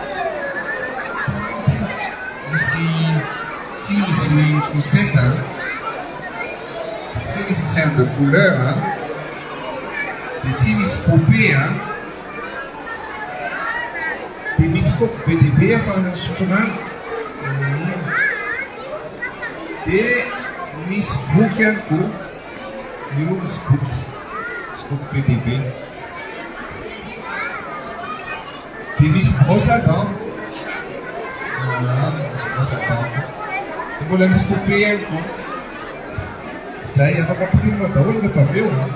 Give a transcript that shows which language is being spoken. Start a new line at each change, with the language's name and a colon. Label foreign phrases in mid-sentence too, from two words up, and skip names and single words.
Malagasy: Misy poussette tsy misy
French: crème de couleur
Malagasy: dia tsy misy poupée dia misy koa be dia be afahana misotro rano dia misy boky ihany koa. Io misy boky be dia be dia misy
French: brosse à dents.
Malagasy: Dia mbola misy poupée ihany koa. Zay afaka ampirina daholo rehefa avy eo.